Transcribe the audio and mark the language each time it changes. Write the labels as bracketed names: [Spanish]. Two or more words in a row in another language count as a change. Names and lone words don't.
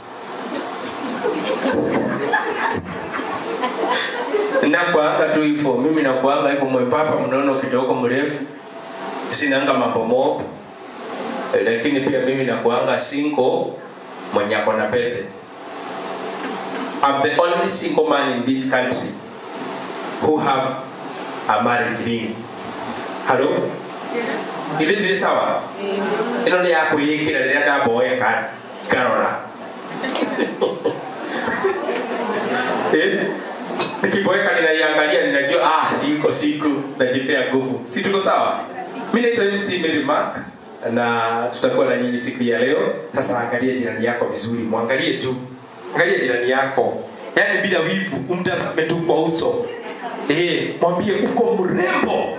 [Swahili] Nakuanga tu hivyo, mimi nakuanga hivyo mwembamba mnono kidogo mrefu. Sinanga mambo mob. Lakini pia mimi nakuanga single mwenye ako na pete. [English] I'm the only single man in this country who have a marriage ring. Hello? [Swahili] Ile ndiye sawa? [Kikuyu] Ino ni yako yikira rĩrĩa ndaboeka karora. [Swahili] Nikiboeka ninaiangalia ninajua siku najipea nguvu. Si tuko sawa? Mimi naitwa MC Mary Mark na tutakuwa na nyinyi siku ya leo. Sasa angalia jirani yako vizuri, muangalie tu. Angalia jirani yako. Yaani bila wivu, umtazame tu kwa uso. Mwambie uko mrembo.